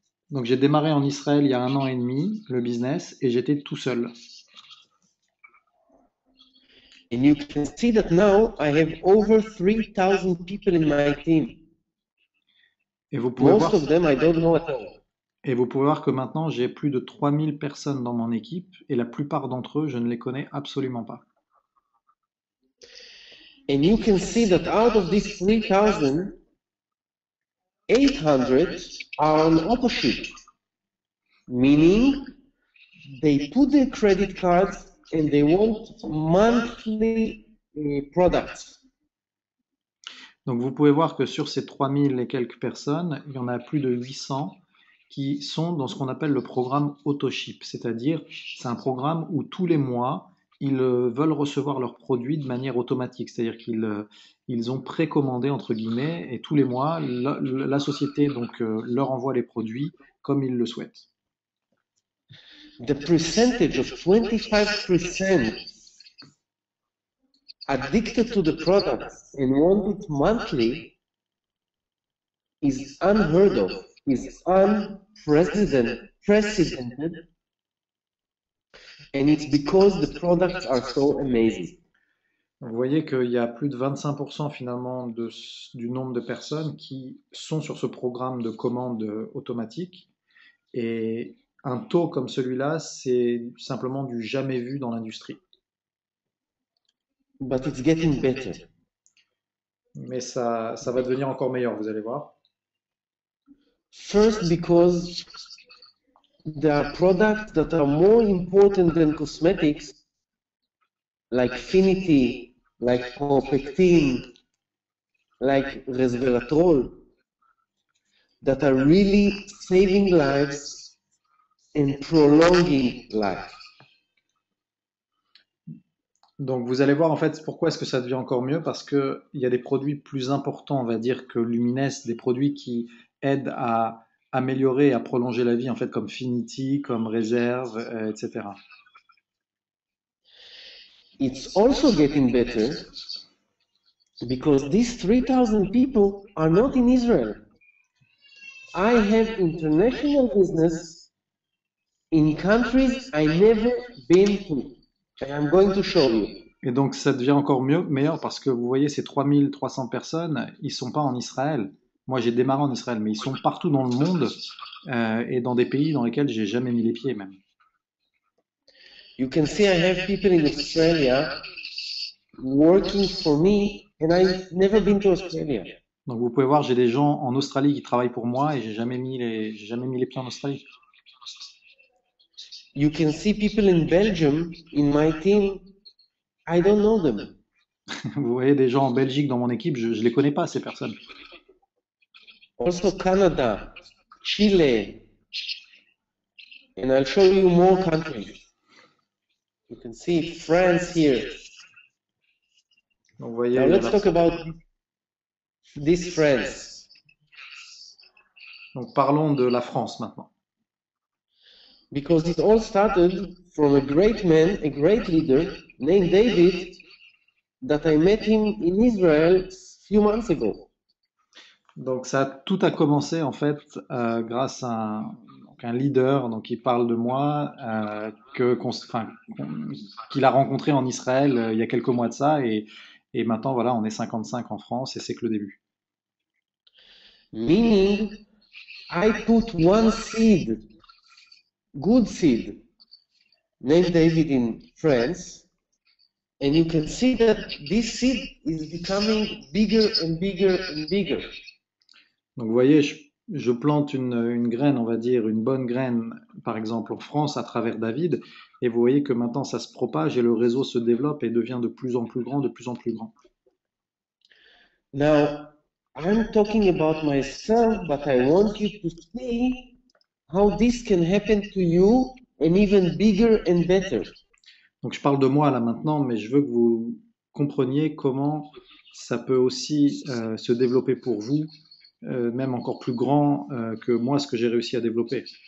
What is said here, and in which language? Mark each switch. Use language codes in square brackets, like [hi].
[fr] Donc j'ai démarré en Israël il y a 1 an et demi le business et j'étais tout seul. [en] And you can see that now I have over 3,000 people in my team. [fr] Et vous pouvez [en] Most of them I don't know at all. [fr] Et vous pouvez voir que maintenant j'ai plus de 3000 personnes dans mon équipe et la plupart d'entre eux, je ne les connais absolument pas. [en] And you can see that out of these 3,000, 800 are on opposite, meaning they put their credit cards and they want monthly products. [fr] Donc vous pouvez voir que sur ces 3000 et quelques personnes, il y en a plus de 800 qui sont dans ce qu'on appelle le programme AutoShip, c'est-à-dire c'est un programme où tous les mois, ils veulent recevoir leurs produits de manière automatique, c'est-à-dire qu'ils ont précommandé entre guillemets et tous les mois, la société donc leur envoie les produits comme ils le souhaitent. [en] The percentage of 25% addicted to the product and want it monthly is unheard of, is unprecedented, and it's because the products are so amazing. [fr] Vous voyez qu'il y a plus de 25% finalement du nombre de personnes qui sont sur ce programme de commande automatique. Et un taux comme celui-là, c'est simplement du jamais vu dans l'industrie. [en] But it's getting better. [fr] Mais ça va devenir encore meilleur, vous allez voir. [en] First, because there are products that are more important than cosmetics, like Finity, like Propectin, like Resveratrol, that are really saving lives and prolonging life. [fr] Donc vous allez voir en fait pourquoi est-ce que ça devient encore mieux, parce qu'il y a des produits plus importants, on va dire, que Lumines, des produits qui aident à améliorer et à prolonger la vie, en fait, comme Finity, comme Réserve, etc. [en] It's also getting better because these 3,000 people are not in Israel. I have international business in countries I never been to, and I'm going to show you. [fr] Et donc ça devient encore meilleur parce que vous voyez ces 3300 personnes, ils sont pas en Israël. Moi j'ai démarré en Israël, mais ils sont partout dans le monde et dans des pays dans lesquels j'ai jamais mis les pieds même. [en] You can see I have people in Australia working for me, and I've never been to Australia. [fr] Donc vous pouvez voir, j'ai des gens en Australie qui travaillent pour moi et j'ai jamais mis les pieds en Australie. [en] You can see people in Belgium in my team. I don't know them. [fr] Vous voyez des gens en Belgique dans mon équipe, je les connais pas ces personnes. [en] Also Canada, Chile, and I'll show you more countries. You can see France here. [fr] Donc vous voyez, [en] Now let's talk about this France. [fr] Donc parlons de la France maintenant. [en] Because it all started from a great man, a great leader named David, that I met him in Israel a few months ago. [fr] Donc tout a commencé en fait grâce à un leader donc qui parle de moi qu'il a rencontré en Israël il y a quelques mois de ça et maintenant voilà on est 55 en France et c'est que le début. [en] Meaning, I put one seed, good seed, named David in France, and you can see that this seed is becoming bigger and bigger and bigger. [fr] Donc vous voyez, je plante une graine, on va dire une bonne graine, par exemple en France à travers David, et vous voyez que maintenant ça se propage et le réseau se développe et devient de plus en plus grand, de plus en plus grand. [en] Now, I'm talking about myself, but I want you to see how this can happen to you and even bigger and better. [fr] Donc je parle de moi là maintenant, mais je veux que vous compreniez comment ça peut aussi se développer pour vous, même encore plus grand que moi ce que j'ai réussi à développer.